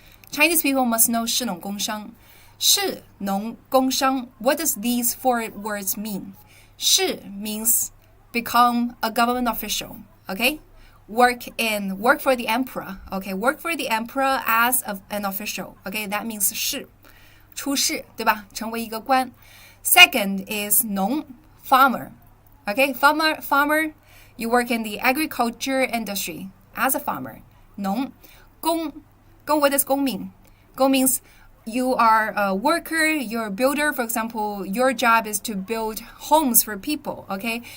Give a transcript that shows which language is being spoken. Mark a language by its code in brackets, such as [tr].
[en] Chinese people must know 士农工商. 士农工商, what does these four words mean? 士 means become a government official, okay? Work for the emperor, okay? Work for the emperor as an official, okay? That means [zh] 士, 出仕, 对吧? 成为一个官. [en] Second is 农, farmer, okay? Farmer, you work in the agriculture industry as a farmer. 农, 工, what does 工 mean? 工 means you are a worker, you're a builder. For example, your job is to build homes for people, okay?